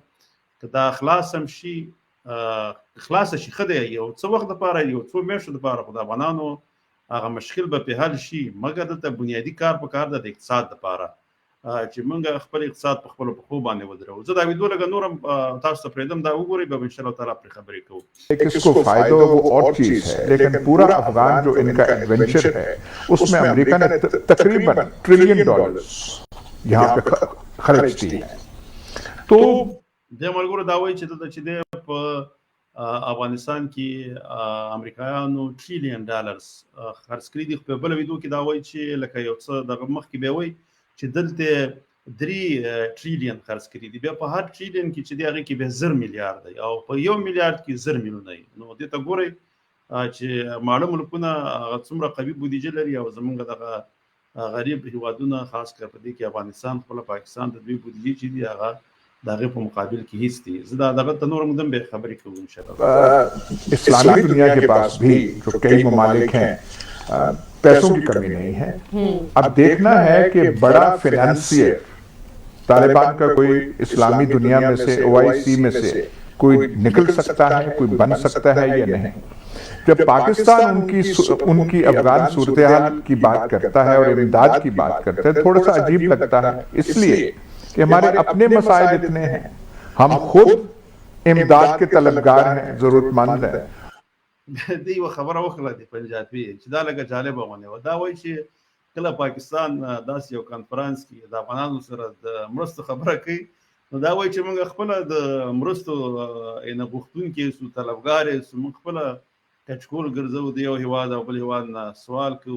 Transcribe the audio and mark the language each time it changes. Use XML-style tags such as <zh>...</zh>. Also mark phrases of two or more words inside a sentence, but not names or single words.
<ps>که دا خلاص هم شي خلاصه شي ښه دی، یو څه وخت دپاره، یو څو میاشتو دپاره، خو د افغانانو هغه مشکل به په حل شي. مګر دلته بنیادي کار په کار ده د اقتصاد دپاره چې موږ خپل اقتصاد په خپلو پښو باندې ودرو. زه دا ویډیو لږه نور هم تاسو ته پرېږدم، دا وګورئ، به</ps> <ar>انشاءالله تعالی</ar> <ps>پرې خبرې کوو.</ps> <ur>کس کو فائدہ ہو وہ اور چیز ہے، لیکن پورا افغان جو ان کا ایڈونچر ہے اس میں امریکہ نے تقریباً $1 ٹریلین یہاں پہ خرچ کیے ہیں. तो</ur> <ps>د ملګرو دا وایي چې دلته چې دی په افغانستان کې امریکایانو $1 ट्रिलियन خرڅ کړي دي. په بله ویډیو کې دا وایي چې لکه یو څه دغه مخکې بیا وایي چې دلته 3 ट्रिलियन خرڅ کړي دي. بیا په هر ټریلیون کې چې دی هغې کې بیا 1,000 میلیارد دی او په 1 میلیارد کې 1,000 میلیونه دی. نو دې ته ګورئ چې ماړه ملکونه هغه څومره قوي بودیجه لري او زموږ دغه غریب هیوادونه خاص کر په دې کې افغانستان خپله پاکستان د دوی بودیجې چې دي هغه د هغې په مقابل کې هیڅ دي. زه دغه ته نور مقدم به خبرې کوو</ps> <ar>انشاءالله.</ar> <ur>اسلامی دنیا کے پاس بھی جو کئی ممالک ہیں پیسوں کی کمی نہیں ہے. اب دیکھنا ہے کہ بڑا فائنانسر طالبان کا کوئی اسلامی دنیا میں سے، OIC میں سے کوئی نکل سکتا ہے، کوئی بن سکتا ہے یا نہیں. جب پاکستان ان کی افغان صورتحال کی بات کرتا ہے اور امداد کی بات کرتا ہے، تھوڑا سا عجیب لگتا ہے، اس لیے کہ ہمارے اپنے مسائل اتنے ہیں، ہم خود امداد کے طلبگار ہیں، ضرورتمند ہیں.</ur> <ps>دی یوه خبره وکړه د پنجابي چې دا لږه جالبه غونې وه. دا وایي چې کله پاکستان داسې یو کنفرانس کې د افغانانو سره د مرستو خبره کوي، نو دا وایي چې موږ خپله د مرستو غوښتونکي یو، طلبګار یو، موږ خپله کچکول ګرځو د یو هیواد او بل هیواد نه سوال کوو.</ps>